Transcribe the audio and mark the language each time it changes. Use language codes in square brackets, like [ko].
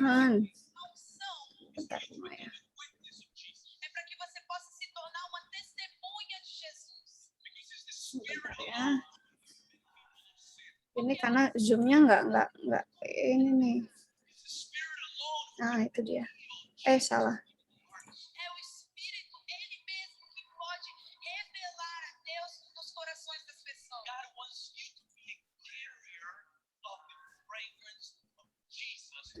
[id] Tuhan. Bentar, Maya. Bentar ya. Ini karena zoom-nya nggak ini nih. Nah, itu dia. Salah. [pt] É o Espírito, ele mesmo que pode revelar a Deus nos corações das pessoas. [en] God wants you to be a carrier of the fragrance of Jesus.